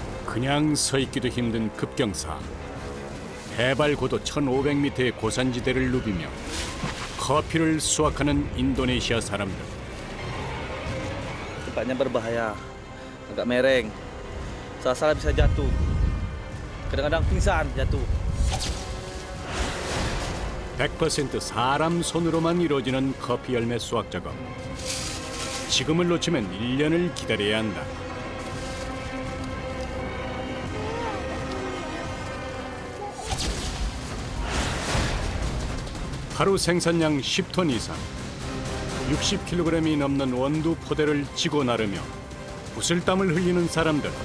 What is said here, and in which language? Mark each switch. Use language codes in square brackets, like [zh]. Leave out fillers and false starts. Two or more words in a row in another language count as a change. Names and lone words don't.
[ko] 그냥 서 있기도 힘든 급경사. 해발 고도 1500m의 고산지대를 누비며 커피를 수확하는 인도네시아 사람들. [id] Tempatnya berbahaya, agak mereng. Salah-salah bisa jatuh. Kadang-kadang pingsan jatuh. [ko] 100% 사람 손으로만 이루어지는 커피 열매 수확 작업. 지금을 놓치면 1년을 기다려야 한다. 하루 생산량 10톤 이상, 60kg이 넘는 원두 포대를 지고 나르며 구슬땀을 흘리는 사람들.